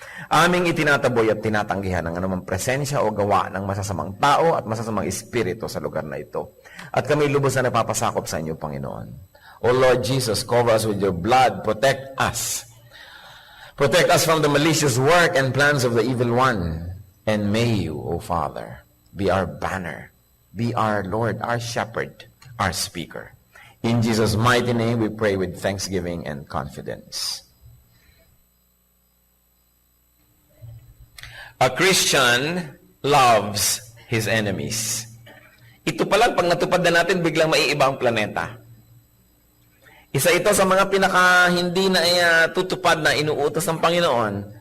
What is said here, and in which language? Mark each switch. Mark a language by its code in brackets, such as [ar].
[tl] Aming itinataboy at tinatanggihan ng anumang presensya o gawa ng masasamang tao at masasamang espiritu sa lugar na ito. At kami lubos na napapasakop sa inyo, Panginoon. [en] O Lord Jesus, cover us with your blood, protect us. Protect us from the malicious work and plans of the evil one. And may you, O Father, be our banner, be our Lord, our shepherd, our speaker. In Jesus' mighty name we pray with thanksgiving and confidence. A Christian loves his enemies. [tl] Ito palang pag natupad na natin, biglang maiiba ang planeta. Isa ito sa mga pinaka hindi na tutupad na inuutos ng Panginoon.